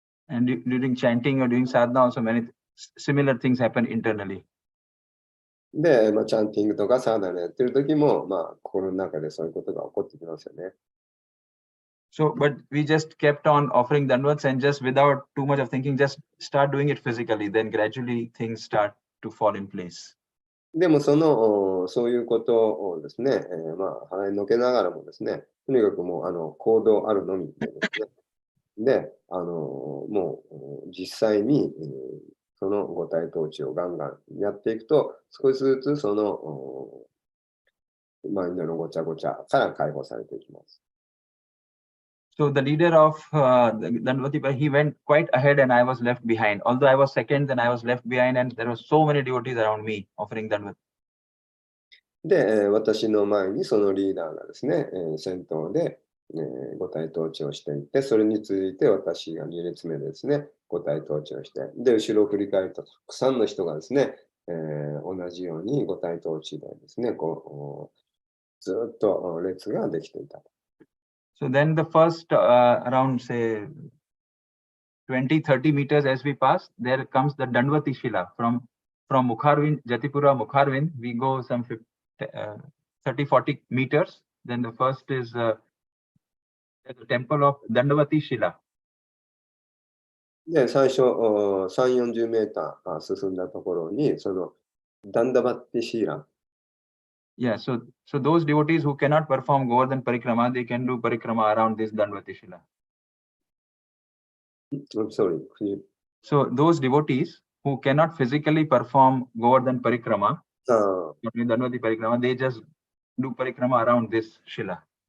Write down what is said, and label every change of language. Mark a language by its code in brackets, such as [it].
[en] And during chanting or doing sadhana, also many similar things happen internally. [ja] で、チャンティングとかサーダナやってる時も、心の中でそういうことが起こってきますよね。 [en] So, but we just kept on offering Dandvats and just without too much of thinking, just start doing it physically. Then gradually things start to fall in place. [ja] でもそういうことをですね、払いのけながらもですね、とにかくもう行動あるのみでですね。で、もう実際に、その五体統治をガンガンやっていくと、少しずつそのマインドのごちゃごちゃから解放されていきます。 [en] So the leader of the Dandvati, he went quite ahead and I was left behind. Although I was second, then I was left behind and there were so many devotees around me offering Dandvat. [ja] で、私の前にそのリーダーがですね、先頭で、五体統治をしていて、それに続いて私が2列目でですね、五体統治をして、で、後ろを振り返ると、たくさんの人がですね、同じように五体統治でですね、こう、ずっと列ができていた。 [en] So then the first around say 20-30 meters as we pass, there comes the Dandvati Shila from Mukharvind, Jatipura, Mukharvind. We go some 30-40 meters. Then the first is the temple of Dandvati Shila. [ja] で、最初3、40メーター進んだところに、そのダンダバッティシーラ。 [en] Yeah, so those devotees who cannot perform Govardhan Parikrama, they can do Parikrama around this Dandvati Shila. I'm sorry. So those devotees who cannot physically perform Govardhan Parikrama, Dandvati Parikrama, they just do Parikrama around this Shila.